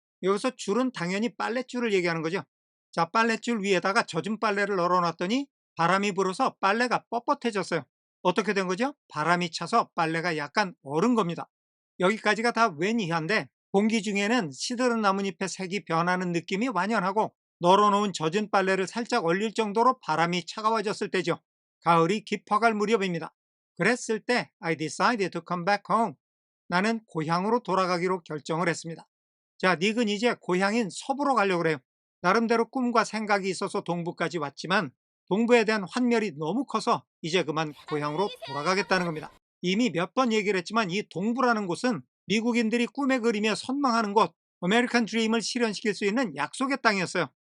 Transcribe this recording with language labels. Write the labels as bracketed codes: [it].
[ko] 여기서 줄은 당연히 빨랫줄을 얘기하는 거죠. 자, 빨랫줄 위에다가 젖은 빨래를 널어놨더니 바람이 불어서 빨래가 뻣뻣해졌어요. 어떻게 된 거죠? 바람이 차서 빨래가 약간 얼은 겁니다. 여기까지가 다 웬 이하인데 공기 중에는 시드른 나뭇잎의 색이 변하는 느낌이 완연하고 널어놓은 젖은 빨래를 살짝 얼릴 정도로 바람이 차가워졌을 때죠. 가을이 깊어갈 무렵입니다. 그랬을 때 [en] I decided to come back home. [ko] 나는 고향으로 돌아가기로 결정을 했습니다. 자, 닉은 이제 고향인 서부로 가려고 그래요. 나름대로 꿈과 생각이 있어서 동부까지 왔지만 동부에 대한 환멸이 너무 커서 이제 그만 고향으로 돌아가겠다는 겁니다. 이미 몇 번 얘기를 했지만 이 동부라는 곳은 미국인들이 꿈에 그리며 선망하는 곳, 아메리칸 드림을 실현시킬 수 있는 약속의 땅이었어요.